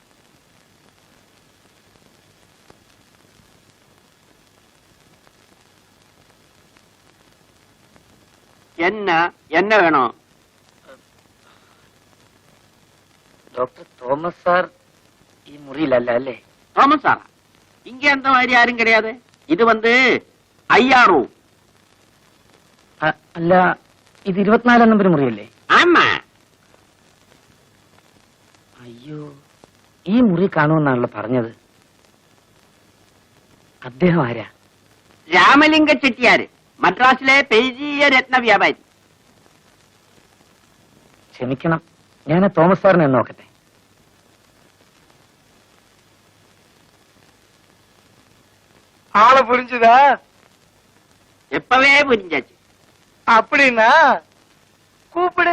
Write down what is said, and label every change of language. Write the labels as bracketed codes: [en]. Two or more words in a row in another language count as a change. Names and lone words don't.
[ta] என்ன என்ன வேணும்? டாக்டர் தோமஸ் சார் முறியில் அல்ல அல்ல? தோமஸ் சாரா? இங்க அந்த மாதிரி யாரும் கிடையாது. இது வந்து ஐயாரு. [ml] അല്ല ഇത് 24 നമ്പർ മുറിയല്ലേ? ആമാ. അയ്യോ ഈ മുറി കാണുമെന്നാണല്ലോ പറഞ്ഞത്. അദ്ദേഹം ആരാ? രാമലിംഗ ചെട്ടിയാര്, മദ്രാസിലെ പെരിയ രത്ന വ്യാപാരി. ക്ഷമിക്കണം, ഞാൻ തോമസ് സാറിനെ നോക്കട്ടെ. [ta] ஆளை புரிஞ்சுதா? எப்பவே புரிஞ்சாச்சு. அப்படின்னா கூப்பிடு.